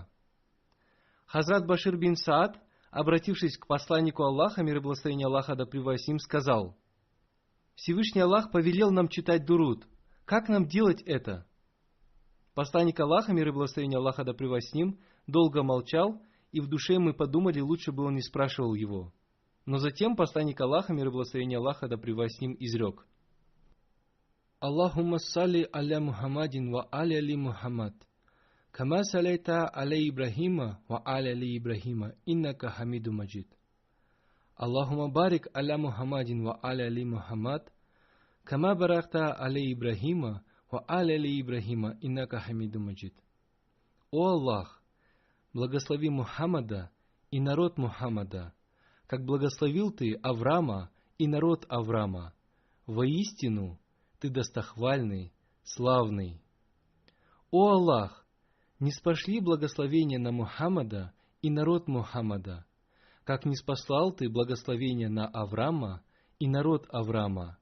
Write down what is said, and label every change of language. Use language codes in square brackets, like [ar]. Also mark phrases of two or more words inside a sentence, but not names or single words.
[ru] Хазрат Башир бин Саад, обратившись к посланнику Аллаха, мир и благословение Аллаха да пребывает с ним, сказал: Всевышний Аллах повелел нам читать дуруд. Как нам делать это? Посланник Аллаха, мир и благословение Аллаха да пребывает с ним, долго молчал, и в душе мы подумали, лучше бы он не спрашивал его. Но затем посланник Аллаха, мир и благословение Аллаха да пребывает с ним, изрек: [ar] اللهم صل على محمد وعلى آل محمد كما صليت على إبراهيم وعلى آل إبراهيم إنك حميد مجيد. اللهم بارك على محمد وعلى آل محمد كما باركت على إبراهيم وعلى آل إبراهيم إنك حميد مجيد. [ru] «О Аллах, благослови Мухаммада и народ Мухаммада, как благословил Ты Авраама и народ Авраама. Воистину, Ты достохвальный, славный. О Аллах, ниспошли благословение на Мухаммада и народ Мухаммада, как ниспослал Ты благословение на Авраама и народ Авраама.